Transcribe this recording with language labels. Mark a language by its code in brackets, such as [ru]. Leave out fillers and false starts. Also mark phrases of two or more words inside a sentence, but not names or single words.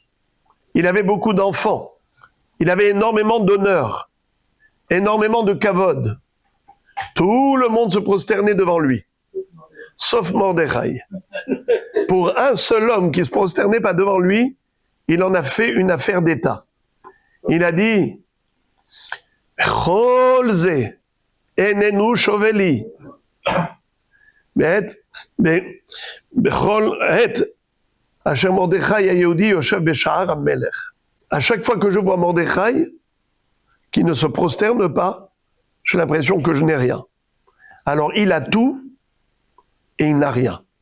[fr] Il avait beaucoup d'enfants. Il avait énormément d'honneur, énormément de kavod. Tout le monde se prosternait devant lui, sauf Mordechai. Pour un seul homme qui ne se prosternait pas devant lui, il en a fait une affaire d'État. Il a dit [he] כל זה איננו שוה לי. [fr] À chaque fois que je vois Mordechai, qui ne se prosterne pas, j'ai l'impression que je n'ai rien. Alors il a tout et il n'a rien.